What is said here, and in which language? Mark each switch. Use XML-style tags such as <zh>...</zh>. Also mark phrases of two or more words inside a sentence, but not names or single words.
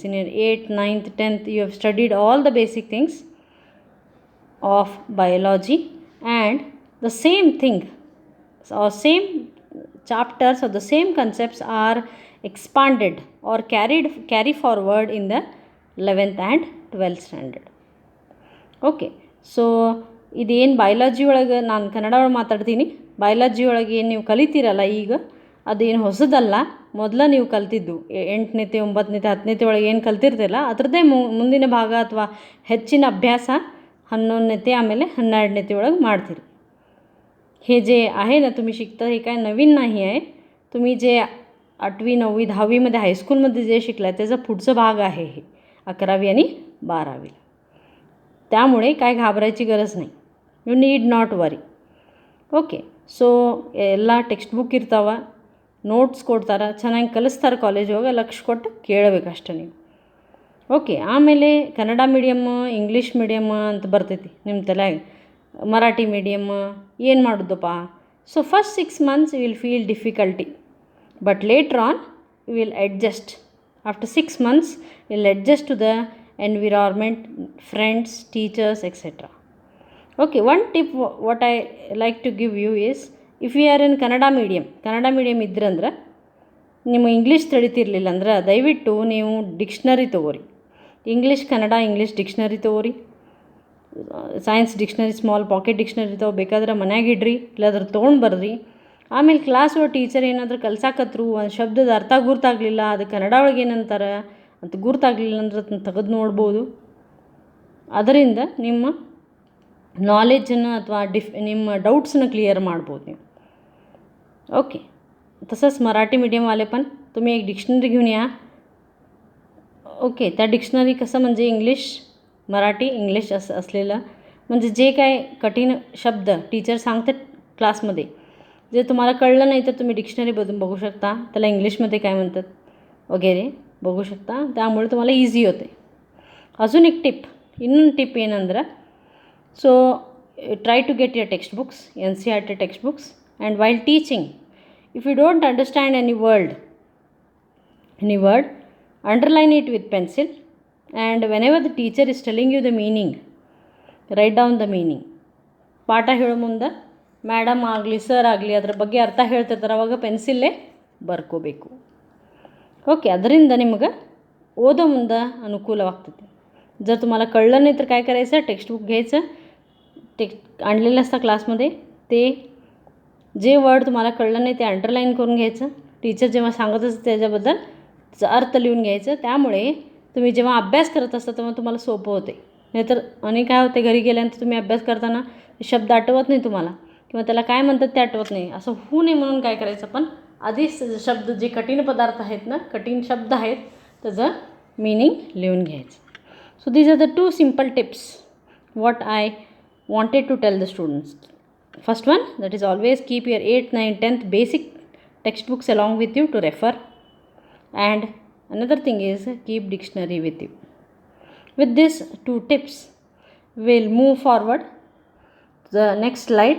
<en>In your 8th, 9th, 10th you have studied all the basic things of biology, and the same thing or same chapters or the same concepts are expanded or carry forward in the 11th and 12th standard. okay so</en> <kn>ಇದೇನು ಬಯಾಲಜಿ ಒಳಗೆ ನಾನು ಕನ್ನಡ ಒಳಗೆ ಮಾತಾಡ್ತೀನಿ. ಬಯಾಲಜಿ ಒಳಗೆ ಏನು ನೀವು ಕಲಿತೀರಲ್ಲ ಈಗ, ಅದೇನು ಹೊಸದಲ್ಲ. ಮೊದಲ ನೀವು ಕಲ್ತಿದ್ದು 8ನೇತೆ 9ನೇತೆ 10ನೇತೆ ಒಳಗೆ ಏನು ಕಲ್ತಿರ್ತಿಲ್ಲ ಅದರದ್ದೇ ಮುಂದಿನ ಭಾಗ ಅಥವಾ ಹೆಚ್ಚಿನ ಅಭ್ಯಾಸ 11ನೇತೆ ಆಮೇಲೆ 12ನೇತೆ ಒಳಗೆ ಮಾಡ್ತೀರಿ.</kn> <mr>हे जे आहे ना तुम्ही शिकता हे काय नवीन नाही आहे. तुम्ही जे 8वी 9वी 10वीमध्ये हायस्कूलमध्ये जे शिकला त्याचा पुढचा भाग आहे हे 11वी आणि 12वी. त्यामुळे काय घाबरायची गरज नाही.</mr> <en>you need not worry. okay, so</en> <kn>ಎಲ್ಲ ಟೆಕ್ಸ್ಟ್ ಬುಕ್ ಇರ್ತಾವೆ, ನೋಟ್ಸ್ ಕೊಡ್ತಾರೆ, ಚೆನ್ನಾಗಿ ಕಲಿಸ್ತಾರೆ ಕಾಲೇಜ್ ಹೋಗಿ, ಲಕ್ಷ ಕೊಟ್ಟು ಕೇಳಬೇಕಷ್ಟೆ ನೀವು. ಓಕೆ, ಆಮೇಲೆ</kn> <en>Kannada medium English medium</en> <kn>ಅಂತ ಬರ್ತೈತಿ ನಿಮ್ಮ ತಲೆಯಾಗ,</kn> <en>Marathi medium</en> <kn>ಏನು ಮಾಡೋದಪ್ಪ.</kn> <en>So first 6 months you will feel difficulty, but later on you will adjust. After 6 months you will adjust to the environment, friends, teachers, etc. Okay, one tip what I like to give you is, if you are in</en> <kn>ಕನ್ನಡ ಮೀಡಿಯಮ್ ಇದ್ರಂದ್ರೆ ನಿಮ್ಮ ಇಂಗ್ಲೀಷ್ ತಿಳಿತಿರ್ಲಿಲ್ಲ ಅಂದ್ರೆ ದಯವಿಟ್ಟು ನೀವು ಡಿಕ್ಷನರಿ ತೊಗೋರಿ.</kn> <en>English dictionary</en> <kn>ತೊಗೋರಿ.</kn> <en>science dictionary, small pocket dictionary</en> <kn>ಬೇಕಾದ್ರೆ ಮನ್ಯಾಗ ಇಡ್ರಿ, ಇಲ್ಲಾದ್ರೆ ತೊಗೊಂಡು ಬರ್ರಿ. ಆಮೇಲೆ</kn> <en>class teacher</en> <kn>ಏನಾದರೂ ಕಲ್ಸಾಕತ್ರು ಒಂದು ಶಬ್ದದ ಅರ್ಥ ಗುರ್ತಾಗಲಿಲ್ಲ, ಅದು ಕನ್ನಡ ಒಳಗೆ ಏನಂತಾರೆ ಅಂತ ಗುರುತಾಗಲಿಲ್ಲ ಅಂದ್ರೆ ಅದನ್ನು ತೆಗೆದು ನೋಡ್ಬೋದು. ಅದರಿಂದ ನಿಮ್ಮ नॉलेजನ್ನು ಅಥವಾ ನಿಮ್ಮ डाउट्सनं क्लिअर ಮಾಡ್ಬೋದು ನೀವು.</kn> <mr>ओके. तसंच मराठी मीडियमवाले पण तुम्ही एक डिक्शनरी घेऊन या. ओके. त्या डिक्शनरी कसं म्हणजे इंग्लिश मराठी इंग्लिश असलेलं म्हणजे जे काय कठीण शब्द टीचर सांगतात क्लासमध्ये जे तुम्हाला कळलं नाही तर तुम्ही डिक्शनरीमधून बघू शकता, त्याला इंग्लिशमध्ये काय म्हणतात वगैरे बघू शकता. त्यामुळे तुम्हाला इझी होते. अजून एक टिप</mr> <kn>ಇನ್ನೊಂದು ಟಿಪ್ ಏನಂದ್ರೆ</kn> <en>so try to get your textbooks NCERT textbooks and while teaching if you don't understand any word underline it with pencil and whenever the teacher is telling you the meaning write down the meaning.</en> <kn>ಪಾಠ ಹೇಳೋ ಮುಂದೆ ಮೇಡಮ್ ಆಗಲಿ ಸರ್ ಆಗಲಿ ಅದರ ಬಗ್ಗೆ ಅರ್ಥ ಹೇಳ್ತಿರ್ತಾರೆ, ಅವಾಗ ಪೆನ್ಸಿಲ್ಲೇ ಬರ್ಕೋಬೇಕು. ओके. ಅದರಿಂದ ನಿಮಗೆ ಓದೋ ಮುಂದೆ ಅನುಕೂಲವಾಗ್ತದೆ.</kn> <mr>जर तुम्हाला कळलं नाही तर काय करायचं, टेक्स्टबुक घ्यायचं, आणलेलं असतं क्लासमध्ये, ते जे वर्ड तुम्हाला कळलं नाही ते अंडरलाईन करून घ्यायचं. टीचर जेव्हा सांगत असतं त्याच्याबद्दल त्याचा अर्थ लिहून घ्यायचं. त्यामुळे तुम्ही जेव्हा अभ्यास करत असता तेव्हा तुम्हाला सोपं होते. नाहीतर आणि काय होते, घरी गेल्यानंतर तुम्ही अभ्यास करताना शब्द आठवत नाही तुम्हाला किंवा त्याला काय म्हणतात ते आठवत नाही. असं होऊ नये म्हणून काय करायचं, पण आधीच शब्द जे कठीण पदार्थ आहेत ना, कठीण शब्द आहेत त्याचं मीनिंग लिहून घ्यायचं.</mr> <en>So these are the two simple tips what I wanted to tell the students. First one, that is always keep your 8th, 9th, 10th basic textbooks along with you to refer. And another thing is keep dictionary with you. With these two tips, we'll move forward to the next slide.</en>